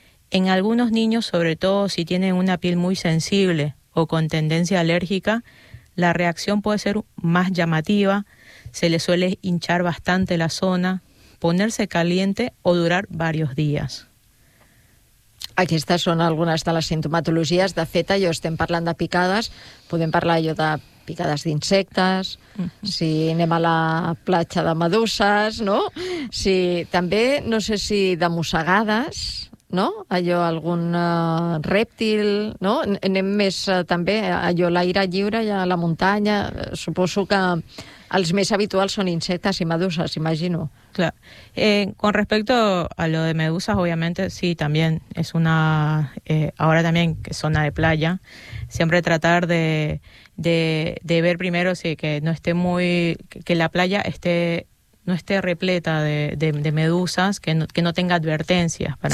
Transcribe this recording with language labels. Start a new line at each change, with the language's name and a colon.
Spanish: En algunos niños, sobre todo si tienen una piel muy sensible o con tendencia alérgica, la reacción puede ser más llamativa, se le suele hinchar bastante la zona, ponerse caliente o durar varios días.
Catalan: Aquestes són algunes de les sintomatologies. De fet, allò estem parlant de picades, podem parlar allò de picades d'insectes, si anem a la platja de meduses, no? Si, també, no sé si de mossegades, no? Allò, algun rèptil, no? Anem més també allò a l'aire lliure i a la muntanya. Suposo que els més habituals són insectes i meduses, imagino. Clar.
Spanish: Con respecto a lo de medusas, obviamente, sí, también es una... ahora también, que es zona de playa, siempre tratar de ver primero sí, que no esté muy... que la playa esté... no esté repleta de medusas, que no tenga advertencias para